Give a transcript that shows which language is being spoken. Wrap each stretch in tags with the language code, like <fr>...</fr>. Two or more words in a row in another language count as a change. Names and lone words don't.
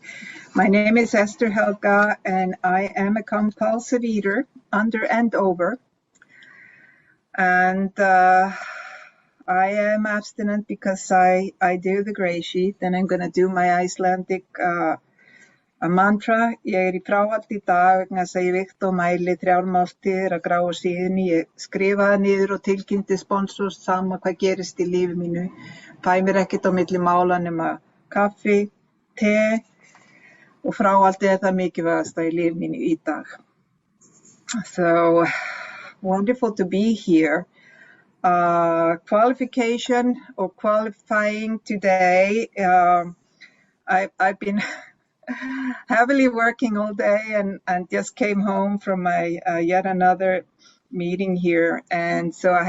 <en>My name is Esther Helga, and I am a compulsive eater, under and over. And I am abstinent because I do the gray sheet, and I'm going to do my Icelandic mantra.</en> <is>Ég í fráhaldi í dag vegna þess að ég vikt og mæli 3 máltíðir að gráa síðunni. Ég skrifaði niður og tilkynnti sponsors sama hvað gerist í lífi mínu. Fæ mér ekkert á milli mála nema kaffi, te og fráhaldi það mikilvægasta í lífi mínu í dag.</is> <en>So wonderful to be here. Qualification or qualifying today. I've been heavily working all day and just came home from my yet another meeting here, and so I</en>